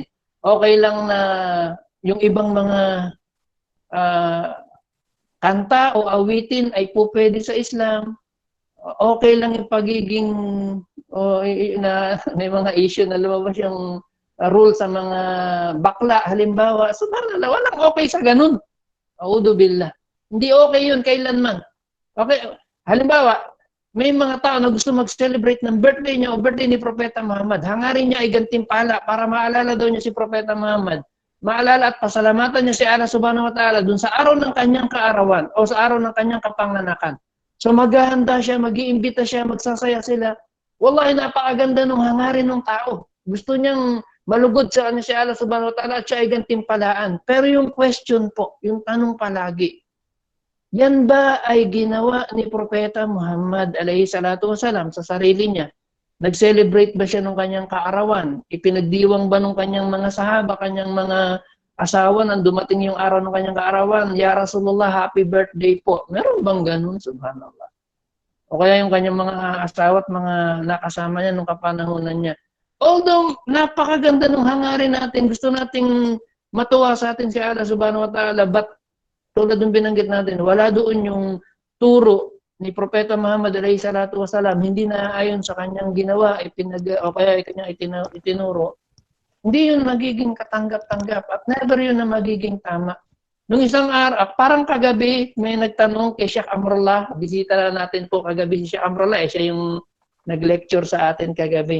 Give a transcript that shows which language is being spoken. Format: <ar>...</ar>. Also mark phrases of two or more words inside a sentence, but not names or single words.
<tl>Okay lang na yung ibang mga kanta o awitin ay po pwede sa Islam. Okay lang yung pagiging may mga issue na lumabas yung rule sa mga bakla halimbawa. Subhanallah, walang okay sa ganun.</tl> <ar>أعوذ بالله.</ar> <tl>Hindi okay yun kailanman. Okay, halimbawa, may mga tao na gusto mag-celebrate ng birthday niya o birthday ni Propeta Muhammad. Hangarin niya ay gantimpala para maalala daw niya si Propeta Muhammad. Maalala at pasalamatan niya si Allah</tl> <ar>سبحانه وتعالى</ar> <tl>dun sa araw ng kanyang kaarawan o sa araw ng kanyang kapanganakan. So maghahanda siya, mag-iimbita siya, magsasaya sila. Wallahi, napakaganda ng hangarin ng tao. Gusto niyang malugod sa si Allah</tl> <ar>سبحانه وتعالى</ar> <tl>at siya ay gantimpalaan. Pero yung question po, yung tanong palagi, yan ba ay ginawa ni Propeta Muhammad</tl> <ar>عليه الصلاة والسلام</ar> <tl>sa sarili niya? Nag-celebrate ba siya ng kanyang kaarawan? Ipinagdiwang ba ng kanyang mga sahaba, kanyang mga asawa nang dumating yung araw ng kanyang kaarawan?</tl> <ar>يا رسول الله,</ar> <en>happy birthday</en> <tl>po. Meron bang ganun? Subhanallah. O kaya yung kanyang mga asawa at mga nakasama niya nung kapanahunan niya. Although, napakaganda ng hangarin natin, gusto nating matuwa sa atin si Allah</tl> <ar>سبحانه وتعالى,</ar> <tl>but tulad ng binanggit natin, wala doon yung turo ni Propeta Muhammad</tl> <ar>عليه الصلاة والسلام,</ar> <tl>hindi na ayon sa kanyang ginawa, o kaya kanyang itinuro. Hindi yun magiging katanggap-tanggap at never yun na magiging tama. Nung isang araw, parang kagabi, may nagtanong kay Sheikh Amrullah, bisita na natin po kagabi si Sheikh Amrullah, siya yung nag-lecture sa atin kagabi.</tl>